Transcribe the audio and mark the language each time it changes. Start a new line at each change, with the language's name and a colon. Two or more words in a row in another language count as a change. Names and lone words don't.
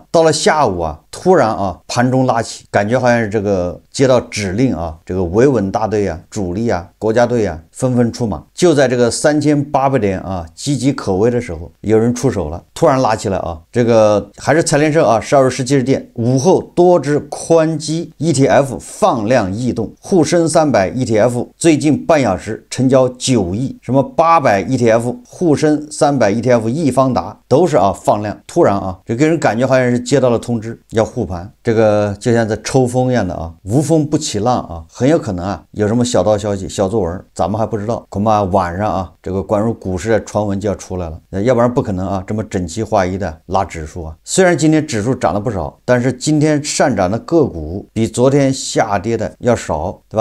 Chinese: 到了下午突然盤中拉起，感覺好像是這個接到指令這個維穩大隊主力國家隊紛紛出馬。就在這個3800點岌岌可危的時候，有人出手了，突然拉起来這個還是財聯社12月17日電，午後多只寬基 ETF 放量異動，滬深300 ETF 最近半小時成交9億，什麼800 ETF、滬深300 ETF、易方達都是放量，突然这給人感覺好像是接到了通知要護盤，這個就像在抽風一樣的無風不起浪很有可能有什麼小道消息、小作文，咱們還不知道，恐怕晚上這個關於股市的傳聞就要出來了，要不然不可能這麼整齊劃一的拉指數雖然今天指數漲了不少，但是今天上漲的個股比昨天下跌的要少，對吧？